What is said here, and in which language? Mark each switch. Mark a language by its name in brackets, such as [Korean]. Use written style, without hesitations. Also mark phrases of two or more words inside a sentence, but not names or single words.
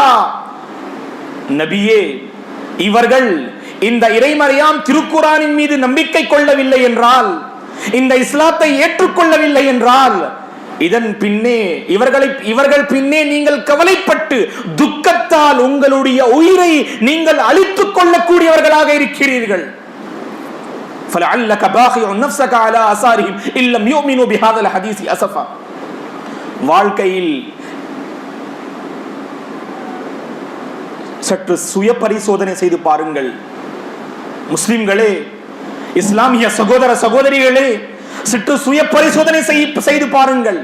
[Tamil] நபியே, இவர்கள் இந்த இறைமறையாம் திருக்குர்ஆனின் மீது நம்பிக்கை கொள்ளவில்லை என்றால், இந்த இஸ்லாத்தை ஏற்றுக்கொள்ளவில்லை என்றால், இதன் பின்னே இவர்கள் பின்னே நீங்கள் கவலைப்பட்டு துக்கத்தால் உங்களுடைய உயிரை நீங்கள் அழித்துக் கொள்ளக்கூடியவர்களாக இருக்கிறீர்கள். [Arabic] فَلَعَلَّكَ بَاخِعٌ نَفْسَكَ عَلَى آثَارِهِمْ إِن لَّمْ يُؤْمِنُوا بِهَذَا الْحَدِيثِ أَسَفًا. [Tamil] வாழ்க்கையில் சற்று சுய பரிசோதனை செய்து பாருங்கள். முஸ்லிம்களே, இஸ்லாமிய சகோதர சகோதரிகளே, சற்று சுய பரிசோதனை செய்து பாருங்கள்.